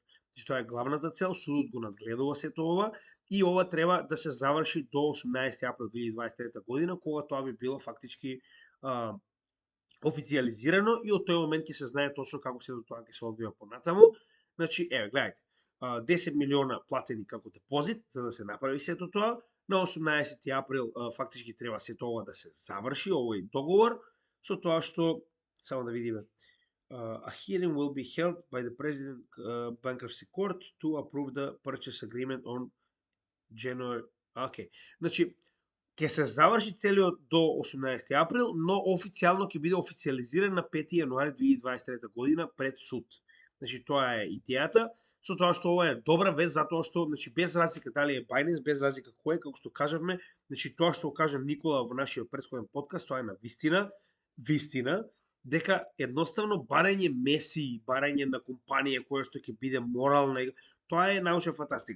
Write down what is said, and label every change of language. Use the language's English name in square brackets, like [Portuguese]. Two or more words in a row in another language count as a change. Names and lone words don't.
[Macedonian] Значи тоа е главната цел, судот го надгледува сето ова и ова треба да се заврши до 18 април 2023 година, кога тоа би било фактички официјализирано и од тој момент ќе се знае точно како се до тоа ќе се одвива понатаму. Значи, еве, гледајте, 10 милиона платени како депозит за да се направи сето тоа. На 18 април фактички треба сето ова да се заврши, овој договор, со тоа што, само да видиме, [English] a hearing will be held by the President Bankruptcy Court to approve the purchase agreement on January. [Macedonian] Okay. Значи, ќе се заврши целиот до 18 април, но официјално ќе биде официјализиран на 5 јануари 2023 година пред суд. Значи, тоа е идејата, со тоа што ова е добра вест, затоа што, значи, без разлика дали е Binance, без разлика кој е, како што кажавме, значи, тоа што кажа Никола во нашиот претходен подкаст, тоа е на вистина, дека едноставно барање месии, барање на компанија која што ќе биде морална, тоа е научна фантастика.